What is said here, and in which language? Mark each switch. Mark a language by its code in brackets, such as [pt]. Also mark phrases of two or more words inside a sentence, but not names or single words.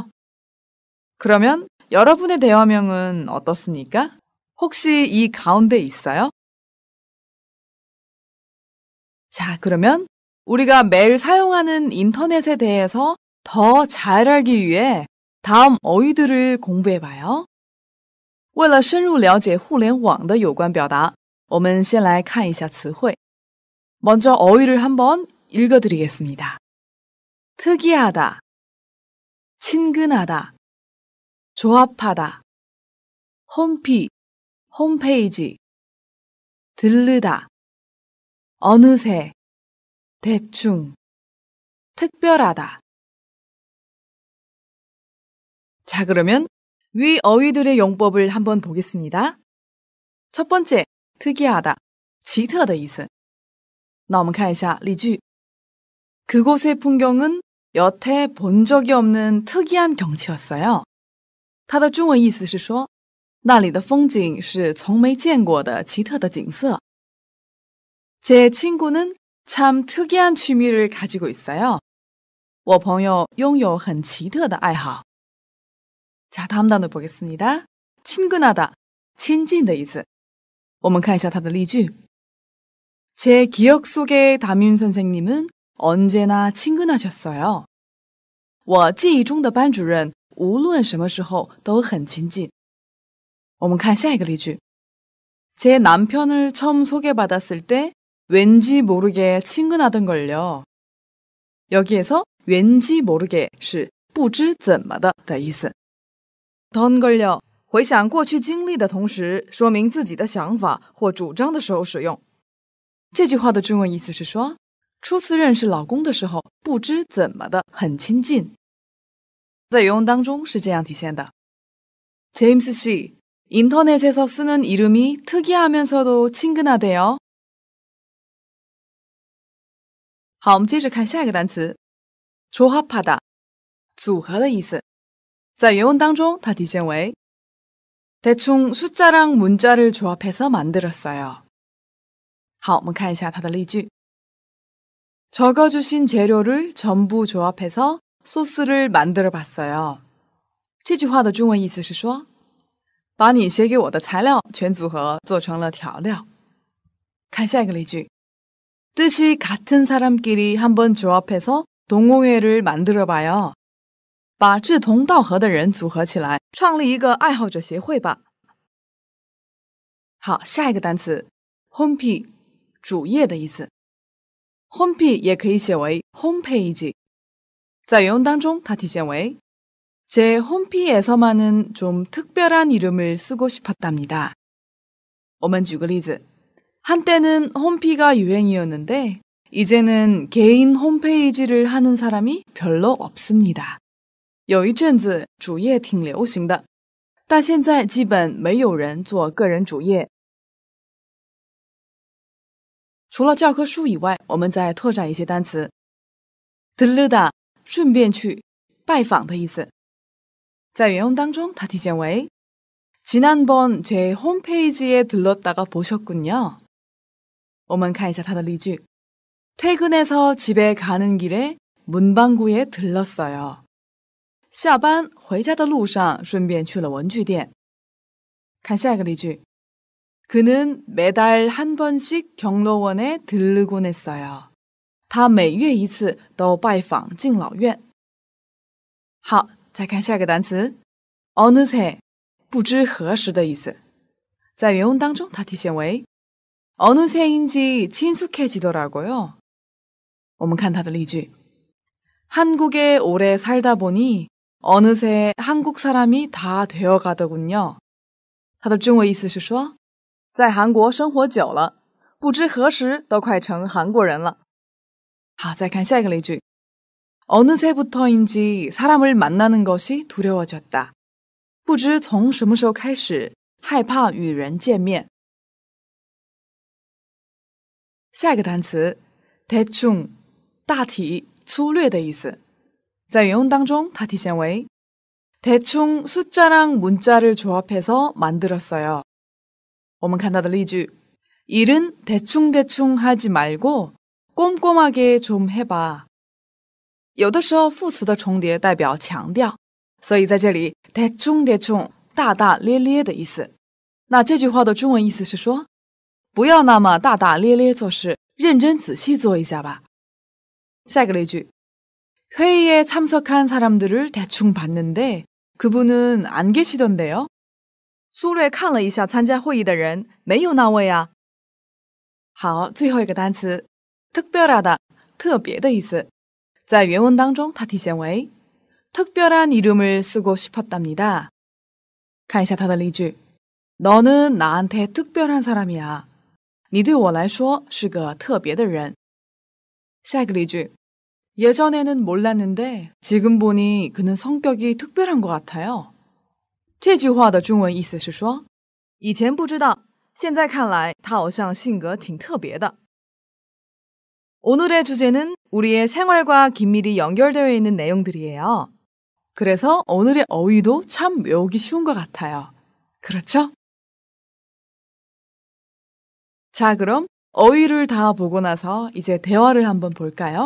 [ko] 그러면 여러분의 대화명은 어떻습니까? 혹시 이 가운데 있어요? 자, 그러면 우리가 매일 사용하는 인터넷에 대해서 더 잘 알기 위해 다음 어휘들을 공부해 봐요. [zh] 为了深入了解互联网的有关表达，我们先来看一下词汇。 [ko] 먼저 어휘를 한번 읽어드리겠습니다. 특이하다, 친근하다, 조합하다, 홈페이지, 들르다, 어느새, 대충, 특별하다. 자, 그러면 위 어휘들의 용법을 한번 보겠습니다. 첫 번째, 특이하다, [zh] 奇特的意思。那我们看一下例句. [ko] 그곳의 풍경은 여태 본 적이 없는 특이한 경치였어요. [zh] 它的中文意思是说，那里的风景是从没见过的奇特的景色. [ko] 제 친구는 참 특이한 취미를 가지고 있어요. [zh] 我朋友拥有很奇特的爱好. [ko] 자, 다음 단어 보겠습니다. 친근하다, [zh] 亲近的意思. 我们看一下它的例句. [ko] 제 기억 속의 담임 선생님은 언제나 친근하셨어요. [zh] 我记忆中的班主任无论什么时候都很亲近。我们看下一个例句。 [ko] 제 남편을 처음 소개받았을 때 왠지 모르게 친근하던걸요. [zh] 여기에서 [ko] 왠지 모르게 [zh] 是不知怎么的意思。던걸요回想过去经历的同时，说明自己的想法或主张的时候使用。这句话的中文意思是说，初次认识老公的时候，不知怎么的很亲近。在原文当中是这样体现的。 [ko] 제임스 씨, 인터넷에서 쓰는 이름이 특이하면서도 친근하대요. [zh] 好，我们接着看下一个单词，조합하다，组合的意思。在原文当中，它体现为 [ko] 대충 숫자랑 문자를 조합해서 만들었어요. [zh] 好，我们看一下它的例句。 [ko] 적어주신 재료를 전부 조합해서 소스를 만들어 봤어요. [zh] 这句话的中文意思是说，把你写给我的材料全组合做成了调料。看下一个例句。 [ko] 뜻이 같은 사람끼리 한번 조합해서 동호회를 만들어 봐요. [zh] 把志同道合的人组合起来，创立一个爱好者协会吧。好，下一个单词 홈페이지， 主页的意思。홈페이지也可以写为 홈페이지。在原文当中，它体现为 [ko] 제 홈페이지에서만은 좀 특별한 이름을 쓰고 싶었답니다. [zh] 我们举个例子， [ko] 한때는 홈페이지가 유행이었는데 이제는 개인 홈페이지를 하는 사람이 별로 없습니다. [zh] 有一阵子主页挺流行的，但现在基本没有人做个人主页。除了教科书以外，我们再拓展一些单词。들르다，顺便去，拜访的意思。在原文当中，它体现为 [ko] 지난번 제 홈페이지에 들렀다가 보셨군요. [zh] 我们看一下它的例句。 [ko] 퇴근해서 집에 가는 길에 문방구에 들렀어요. [zh] 下班回家的路上顺便去了文具店。看下一个例句。 [ko] 그는 매달 한 번씩 경로원에 들르곤 했어요. [zh] 他每月一次都拜访敬老院。好，再看下一个单词 어느새， 不知何时的意思。在原文当中，它体现为 [ko] 어느새인지 친숙해지더라고요. [zh] 我们看它的例句。 [ko] 한국에 오래 살다 보니 어느새 한국 사람이 다 되어가더군요. [zh] 它的中文意思是说，在韩国生活久了，不知何时都快成韩国人了。好，再看下一个例句。 [ko] 어느새부터인지 사람을 만나는 것이 두려워졌다. [zh] 不知从什么时候开始，害怕与人见面。下一个单词 대충， 大体、粗略的意思。在原文当中，它体现为 [ko] 대충 숫자랑 문자를 조합해서 만들었어요. [zh] 我们看它的例句。 [ko] 일은 대충대충 하지 말고 꼼꼼하게 좀 해봐. [zh] 有的时候副词的重叠代表强调，所以在这里 대충대충 大大咧咧的意思。那这句话的中文意思是说，不要那么大大咧咧做事，认真仔细做一下吧。下一个例句。 [ko] 회의에 참석한 사람들을 대충 봤는데 그분은 안 계시던데요. [zh] 粗略看了一下参加会议的人，没有那位啊。好，最后一个单词 특별하다， 特别的意思。在原文当中，它体现为 [ko] 특별한 이름을 쓰고 싶었답니다. [zh] 看一下它的例句。 [ko] 너는 나한테 특별한 사람이야. [zh] 你对我来说是个特别的人。下一个例句。 [ko] 예전에는 몰랐는데 지금 보니 그는 성격이 특별한 것 같아요. [zh] 这句话的中文意思是说，以前不知道，现在看来他好像性格挺特别的。 [ko] 오늘의 주제는 우리의 생활과 긴밀히 연결되어 있는 내용들이에요. 그래서 오늘의 어휘도 참 외우기 쉬운 것 같아요. 그렇죠? 자, 그럼 어휘를 다 보고 나서 이제 대화를 한번 볼까요?